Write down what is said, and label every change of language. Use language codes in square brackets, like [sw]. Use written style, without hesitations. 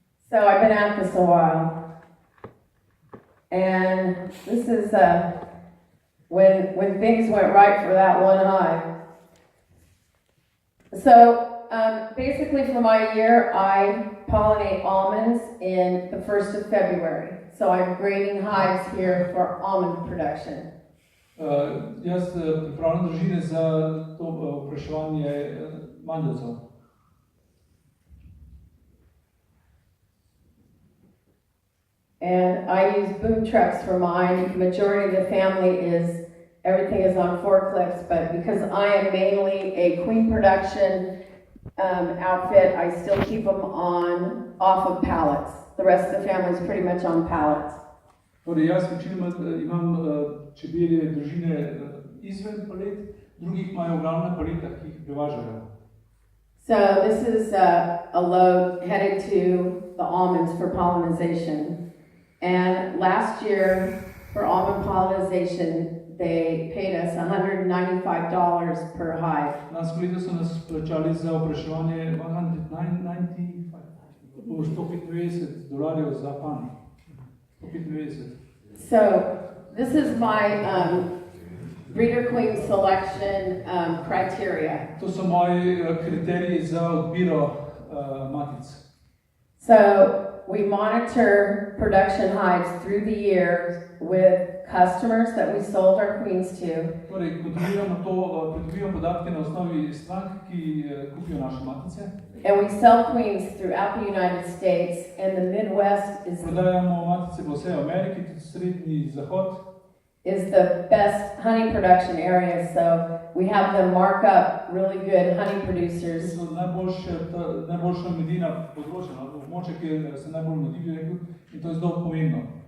[en] So I've been at this a while. And this is when things went right for that one hive. So basically for my year, I pollinate almonds in the 1st of February. So I'm grading hives here for almond production. [sl] Jaz pripravljam družine za to opraševanje mandelcev. [en] And I use boom trucks for mine. The majority of the family everything is on forklifts, but because I am mainly a queen production outfit, I still keep them off of pallets. The rest of the family is pretty much on pallets. [sl] Torej, jaz večinoma imam čebelje družine izven palet, drugih imajo v glavnem na paletah, ki jih prevažajo. [en] So this is a load headed to the almonds for pollinization. And last year, for almond pollinization, they paid us $195 per hive. [sl] Lansko leto so nas plačali za opraševanje $195 za pan. [en] 195. So this is my breeder queen selection criteria. [sl] To so moji kriteriji za odbiro matic. [en] So we monitor production hives through the year with customers that we sold our queens to. [sl] Torej, kontroliramo to, pridobivamo podatke na osnovi strank, ki kupijo naše matice. [en] And we sell queens throughout the United States, and the Midwest [sl] Prodajamo matice po vsej Ameriki, tudi srednji zahod. [en] Is the best honey production area, so we have them mark up really good honey producers. [sl] To so najboljša medina področja, območje, kjer se najbolj medi, bi rekel, in to je zelo pomembno.